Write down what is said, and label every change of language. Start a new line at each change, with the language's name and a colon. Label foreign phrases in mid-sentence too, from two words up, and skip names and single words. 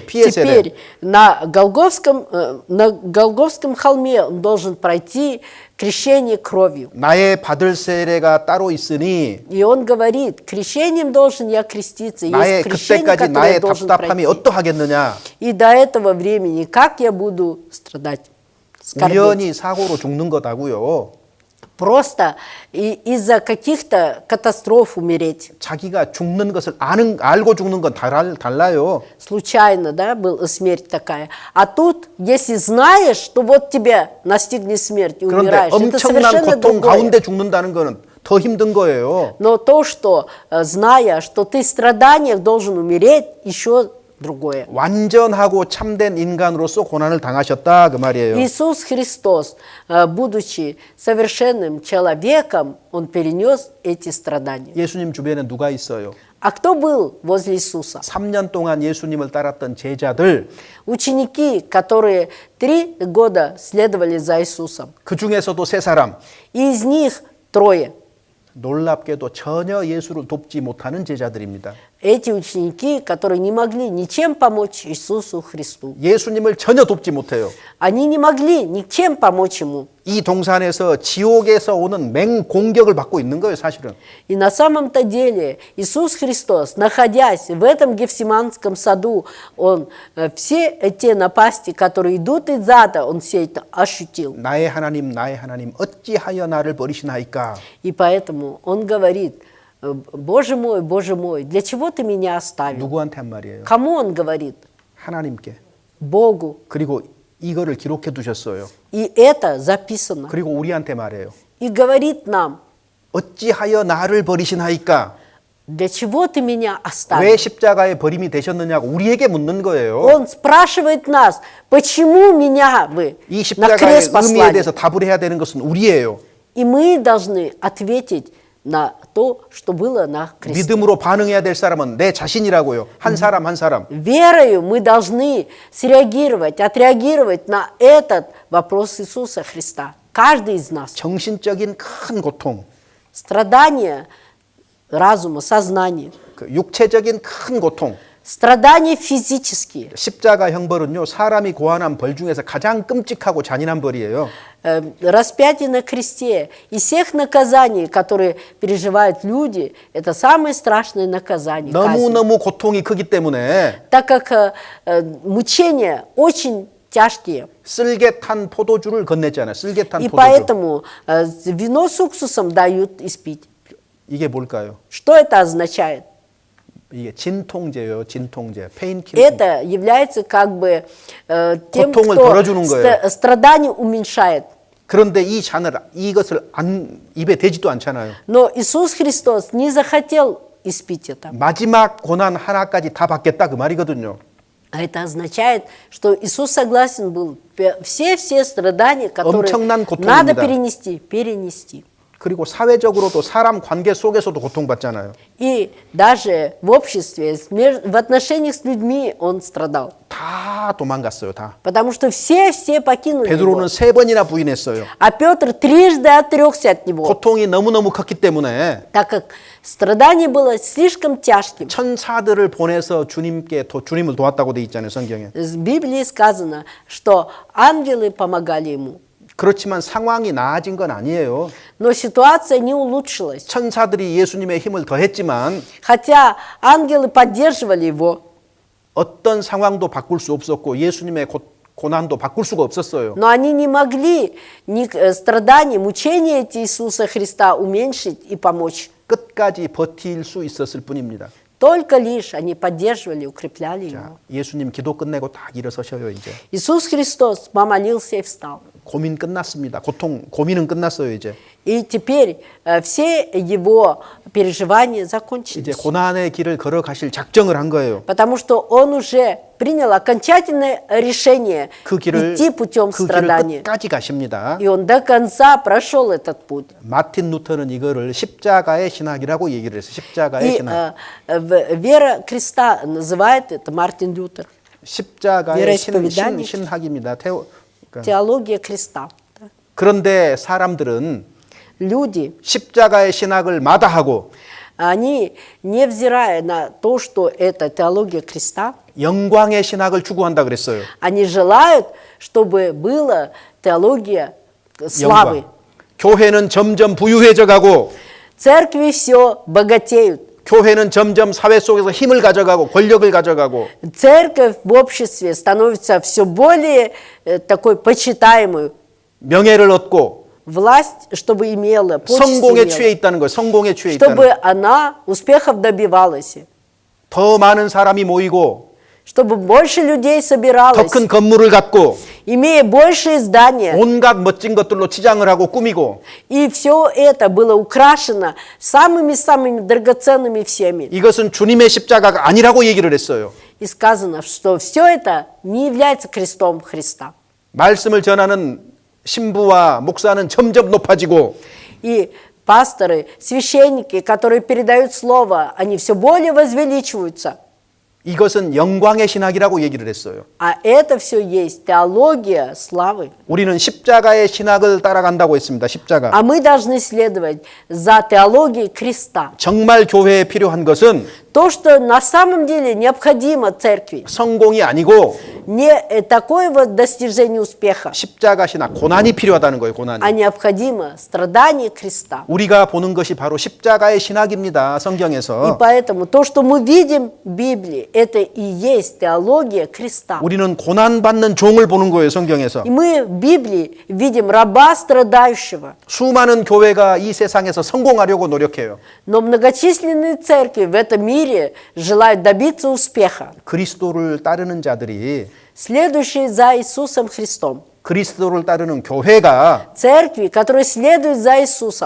Korean: 피의 세례.
Russian: теперь на Голгофском холме Он должен пройти крещение кровью.
Korean: 나의 받을 세례가 따로 있으니
Russian: И Он говорит, крещением должен я креститься,
Korean: 나의
Russian: есть крещение,
Korean: 그때까지
Russian: которое
Korean: 나의
Russian: я должен
Korean: 답답함이
Russian: пройти.
Korean: 어떠하겠느냐.
Russian: И до этого времени, как я буду страдать, скорбеть?
Korean: 우연히 사고로 죽는 거다고요.
Russian: Просто из-за каких-то катастроф умереть.
Korean: 자기가 죽는 것을 알고 죽는 건 달라요.
Russian: Случайно, да, была смерть такая. А тут, если знаешь, что вот тебя настигнет смерть и
Korean: 그런데
Russian: умираешь, это
Korean: 엄청난
Russian: совершенно
Korean: 고통
Russian: другое.
Korean: 가운데 죽는다는 거는 더 힘든 거예요.
Russian: Но то, что, зная, что ты в страданиях должен умереть, еще другое.
Korean: 완전하고 참된 인간으로서 고난을 당하셨다 그 말이에요.
Russian: Иисус Христос, будучи совершенным человеком, Он перенес эти страдания.
Korean: 예수님 주변에 누가 있어요?
Russian: А кто был возле Иисуса?
Korean: 3년 동안 예수님을 따랐던 제자들,
Russian: Ученики, которые 3 года следовали за Иисусом.
Korean: 그 중에서도 3사람,
Russian: И из них 3.
Korean: 놀랍게도 전혀 예수를 돕지 못하는 제자들입니다.
Russian: Эти ученики, которые не могли ничем помочь Иисусу Христу.
Korean: 예수님을 전혀 돕지 못해요.
Russian: Они не могли ничем помочь Ему.
Korean: 이 동산에서 지옥에서 오는 맹공격을 받고 있는 거예요, 사실은.
Russian: И на самом-то деле Иисус Христос, находясь в этом Гефсиманском саду, Он все те напасти, которые идут из ада, Он все это ощутил.
Korean: 나의 하나님, 어찌하여 나를 버리시나이까?
Russian: И поэтому Он говорит, Боже мой, для чего Ты меня оставил?
Korean: 누구한테 한 말이에요?
Russian: Кому Он говорит?
Korean: 하나님께.
Russian: Богу.
Korean: 그리고 이거를 기록해 두셨어요.
Russian: И это записано.
Korean: 그리고 우리한테 말해요.
Russian: И говорит нам,
Korean: 어찌하여 나를 버리시나이까?
Russian: для чего Ты меня
Korean: 왜
Russian: оставил?
Korean: 십자가에 버림이 되셨느냐고 우리에게 묻는 거예요.
Russian: Он спрашивает нас, почему меня вы
Korean: 이
Russian: на
Korean: 십자가의
Russian: крест
Korean: 의미에
Russian: послали?
Korean: 대해서 답을 해야 되는 것은 우리예요.
Russian: И мы должны ответить на то, что было на кресте.
Korean: 믿음으로 반응해야 될 사람은 내 자신이라고요. 한 사람 한 사람.
Russian: Верою мы должны среагировать, отреагировать на этот вопрос Иисуса Христа. Каждый из нас.
Korean: 정신적인 큰 고통,
Russian: Страдания разума, сознания.
Korean: 그 육체적인 큰 고통.
Russian: Страдания физические.
Korean: 십자가 형벌은요, 사람이 고안한 벌 중에서 가장 끔찍하고 잔인한 벌이에요.
Russian: Распятие на кресте. Из всех наказаний, которые переживают люди, это самое страшное наказание. казнь.
Korean: 너무너무 고통이 크기 때문에
Russian: Так как мучения очень тяжкие.
Korean: 쓸개 탄 포도주를 건넸잖아요. 쓸개 탄
Russian: И
Korean: 포도주.
Russian: поэтому вино с уксусом дают испить.
Korean: 이게 뭘까요?
Russian: Что это означает?
Korean: 이게 진통제예요. 진통제. 페인킬러.
Russian: Это является как бы тем,
Korean: 고통을
Russian: кто
Korean: 덜어주는 거예요.
Russian: страдание уменьшает.
Korean: 그런데 이것을 입에 대지도 않잖아요.
Russian: Но Иисус Христос не захотел испить это.
Korean: 마지막 고난 하나까지 다 받겠다 그 말이거든요.
Russian: А это означает, что Иисус согласен был все страдания, которые
Korean: 엄청난
Russian: надо
Korean: 고통입니다.
Russian: перенести.
Korean: 그리고 사회적으로도 사람 관계 속에서도 고통받잖아요.
Russian: И даже в обществе, в отношениях с людьми он страдал.
Korean: 다 도망갔어요, 다.
Russian: Потому что все покинули его.
Korean: 베드로는 3번이나 부인했어요.
Russian: А Петр трижды отрекся от него,
Korean: 고통이 너무너무 컸기 때문에
Russian: так как страдание было слишком тяжким.
Korean: 천사들을 보내서 주님을 도왔다고 돼 있잖아요, 성경에.
Russian: В Библии сказано, что ангелы помогали ему.
Korean: 그렇지만 상황이 나아진 건 아니에요.
Russian: Но ситуация не улучшилась.
Korean: 천사들이 예수님의 힘을 더했지만
Russian: Хотя ангелы поддерживали его,
Korean: 어떤 상황도 바꿀 수 없었고 예수님의 고난도 바꿀 수가 없었어요.
Russian: но они не могли страдания, мучения эти Иисуса Христа уменьшить и помочь.
Korean: 끝까지 버틸 수 있었을 뿐입니다.
Russian: Только лишь они поддерживали, укрепляли
Korean: 자,
Russian: его.
Korean: 예수님 기도 끝내고 딱 일어서셔요, 이제.
Russian: Иисус Христос помолился и встал.
Korean: 고민 끝났습니다. 고민은 끝났어요, 이제.
Russian: И теперь все его переживания
Korean: 이제
Russian: закончились.
Korean: 고난의 길을 걸어가실 작정을 한 거예요.
Russian: Потому что он уже принял окончательное решение
Korean: 그 길을
Russian: идти путем страдания.
Korean: 끝까지 가십니다.
Russian: И он до конца прошел этот путь.
Korean: 마틴 루터는 이거를 십자가의 신학이라고 얘기를 했어요. 십자가의
Russian: И
Korean: 신학.
Russian: вера креста называет это Мартин Лютер.
Korean: 십자가의
Russian: вероисповедание.
Korean: 신학입니다.
Russian: Теология креста.
Korean: 그런데 사람들은
Russian: Люди,
Korean: 십자가의 신학을 마다하고
Russian: они, невзирая на то, что это теология креста,
Korean: 영광의 신학을 추구한다 그랬어요.
Russian: они желают, чтобы была теология славы.
Korean: 영광. 교회는 점점 부유해져 가고
Russian: Церкви все богатеют.
Korean: 교회는 점점 사회 속에서 힘을 가져가고 권력을 가져가고
Russian: Церковь в обществе становится все более такой почитаемой.
Korean: 명예를 얻고
Russian: Власть, чтобы имела,
Korean: 성공에 취해
Russian: почести
Korean: 있다는 거예요. 성공에 취해
Russian: имела,
Korean: 있다는
Russian: чтобы
Korean: 거예요.
Russian: она успехов добивалась,
Korean: 더 많은 사람이 모이고
Russian: чтобы больше людей
Korean: 더
Russian: собиралось,
Korean: 큰 건물을 갖고
Russian: имея большие здания.
Korean: 온갖 멋진 것들로 치장을 하고 꾸미고
Russian: И все это было украшено самыми-самыми драгоценными всеми.
Korean: 이것은 주님의 십자가가 아니라고 얘기를 했어요.
Russian: И сказано, что все это не является крестом Христа.
Korean: 말씀을 전하는 신부와 목사는 점점 높아지고
Russian: И пасторы, священники, которые передают слово, они все более возвеличиваются.
Korean: 이것은 영광의 신학이라고 얘기를 했어요.
Russian: А это все есть теология славы.
Korean: 우리는 십자가의 신학을 따라간다고 했습니다. 십자가.
Russian: А мы должны следовать за теологией креста.
Korean: 정말 교회에 필요한 것은
Russian: То, что на самом деле необходимо церкви,
Korean: 성공이 아니고
Russian: не такое вот достижение успеха,
Korean: 십자가 신학, 고난이 필요하다는 거예요. 고난이.
Russian: а необходимо страдание креста.
Korean: 우리가 보는 것이 바로 십자가의 신학입니다.
Russian: И
Korean: 성경에서.
Russian: поэтому то, что мы видим в Библии, это и есть теология креста.
Korean: 우리는 고난받는 종을 보는 거예요. 성경에서.
Russian: И мы в Библии видим раба страдающего.
Korean: 수많은 교회가 이 세상에서 성공하려고 노력해요.
Russian: Но многочисленные церкви в этом мире желают добиться успеха.
Korean: 그리스도를 따르는 자들이
Russian: Следующие за Иисусом Христом.
Korean: 그리스도를 따르는 교회가
Russian: Церкви, которые следуют за Иисусом.